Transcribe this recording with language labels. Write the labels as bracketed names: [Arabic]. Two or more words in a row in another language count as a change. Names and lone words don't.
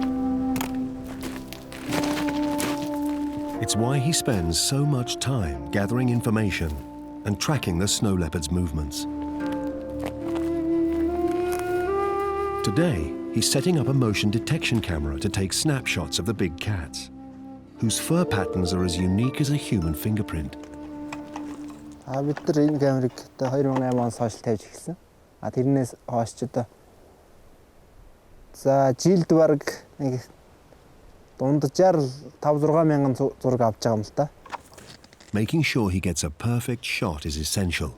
[English] It's why he spends so much time gathering information and tracking the snow leopard's movements. Today, he's setting up a motion detection camera to take snapshots of the big cats, whose fur patterns are as unique as a human fingerprint. [Mongolian] Бид нар энэ камерыг 2008 оноос хойш тавьж эхэлсэн. Тэрнээс хойш ч одоо за жилд бараг нэг дунджаар 5-6 мянган зураг авч байгаа юм л та. [English] Making sure he gets a perfect shot is essential.